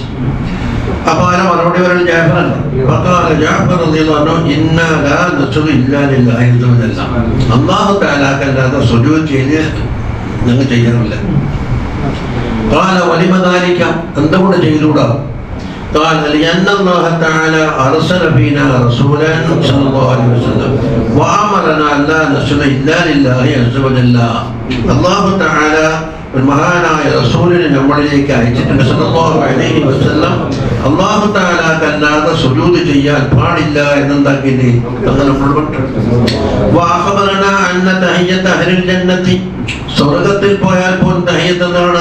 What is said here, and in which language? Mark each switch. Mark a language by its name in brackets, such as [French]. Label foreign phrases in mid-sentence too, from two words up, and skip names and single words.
[Malayalam] അപ്പൊ ആരെ മറുപടി പറയാൻ ജാഫറല്ല. ജാഫർ [Arabic] رضي الله عنه إنا لا نسجد إلا لله عز وجل, [Malayalam] അല്ലാഹു തആലാക്കല്ലാതെ സുജൂദ് ചെയ്ത് ഞങ്ങൾ ചെയ്യാറില്ല. [Arabic] قال ولم ذلك, [Malayalam] എന്തുകൊണ്ട് ചെയ്തുകൂടാ? [Arabic] قال لأن الله تعالى أرسل فينا رسولا صلى الله عليه وسلم وأمرنا أن لا نسجد إلا لله عز وجل. الله تعالى [Malayalam] മഹാനായ റസൂലിനെ നമ്മളിലേക്ക് അയച്ചിട്ടുണ്ട് [Arabic] صلى الله عليه وسلم. [Malayalam] അല്ലാഹു തആലാക്കല്ലാതെ സുജൂദ് ചെയ്യാൻ പാടില്ല എന്നുണ്ടാക്കിയില്ലേ അങ്ങനെ [Arabic] وأخبرنا أن تحية أهل الجنة, [Malayalam] സ്വർഗ്ഗത്തിൽ പോയാൽ പോലും തഹിയ്യത്ത് എന്താണ്?